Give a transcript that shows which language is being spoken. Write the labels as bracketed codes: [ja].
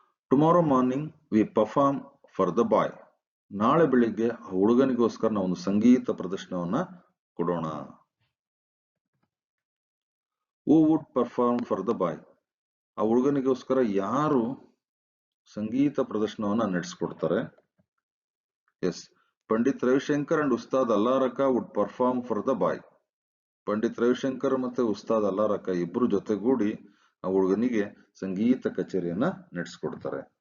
[en] Tomorrow morning we perform for the boy. [kn] ನಾಳೆ ಬೆಳಿಗ್ಗೆ ಆ ಹುಡುಗನಿಗೋಸ್ಕರ ನಾವು ಒಂದು ಸಂಗೀತ ಪ್ರದರ್ಶನವನ್ನ ಕೊಡೋಣ. [en] Who would perform for the boy? [kn] ಆ ಹುಡುಗನಿಗೋಸ್ಕರ ಯಾರು ಸಂಗೀತ ಪ್ರದರ್ಶನವನ್ನ ನಡೆಸ್ಕೊಡ್ತಾರೆ? [en] Yes, Pandit Ravishankar and Ustad Allarakha would perform for the boy. [kn] Pandit Ravishankar ಮತ್ತೆ ಉಸ್ತಾದ್ ಅಲ್ಲಾರಕ ಇಬ್ರು ಜೊತೆಗೂಡಿ ಆ ಹುಡುಗನಿಗೆ ಸಂಗೀತ ಕಚೇರಿಯನ್ನ ನಡೆಸ್ಕೊಡ್ತಾರೆ.